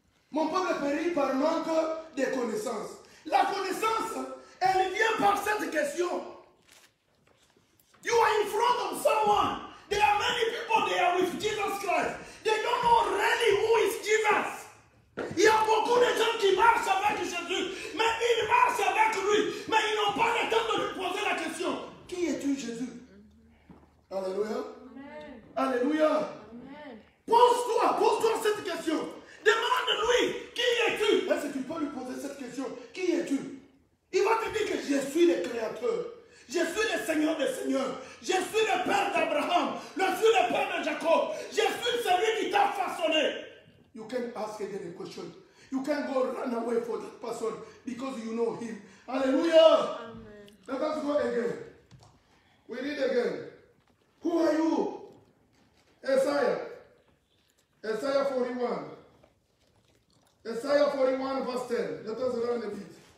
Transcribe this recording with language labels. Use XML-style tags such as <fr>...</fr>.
<fr>Mon peuple périt par manque de connaissances. La connaissance, elle vient par cette question.</fr> <en>You are in front of someone. There are many people there with Jesus Christ. They don't know really who is Jesus.</en> <fr>Il y a beaucoup de gens qui marchent avec Jésus, mais ils marchent avec lui, mais ils n'ont pas le temps de lui poser la question. Qui es-tu, Jésus? Alléluia. Amen. Alléluia. Amen. Pose-toi cette question. Demande-lui, qui es-tu? Est-ce que tu peux lui poser cette question? Qui es-tu? Il va te dire que je suis le Créateur. Je suis le Seigneur des Seigneurs. Je suis le Père d'Abraham. Je suis le Père de Jacob. Je suis celui qui t'a façonné.</fr> <en>You can ask again a question. You can go run away for that person because you know him. Hallelujah. Amen. Let us go again. We read again. Who are you? Isaiah. Isaiah 41. Isaiah 41 verse 10. Let us run a bit.</en>